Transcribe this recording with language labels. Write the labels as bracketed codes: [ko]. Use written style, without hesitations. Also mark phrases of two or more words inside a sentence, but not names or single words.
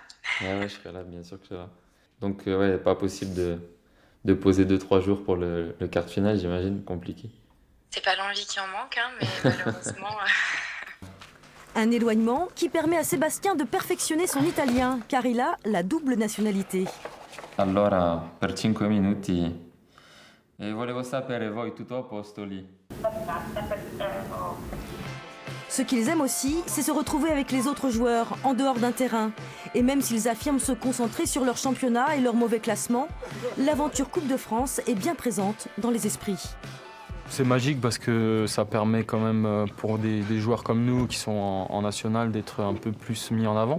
[fr] Ouais, je serai là, bien sûr que je serai là. Donc ouais, pas possible de poser 2-3 jours pour le quart de finale, j'imagine, compliqué. C'est pas l'envie qui en manque, hein, mais malheureusement... Un éloignement qui permet à Sébastien de perfectionner son italien, car il a la double nationalité. [it] Allora, per 5 minuti, e volevo sapere voi tutto a posto lì. [fr] Ce qu'ils aiment aussi, c'est se retrouver avec les autres joueurs, en dehors d'un terrain. Et même s'ils affirment se concentrer sur leur championnat et leur mauvais classement, l'aventure Coupe de France est bien présente dans les esprits. C'est magique parce que ça permet quand même pour des joueurs comme nous qui sont en national d'être un peu plus mis en avant.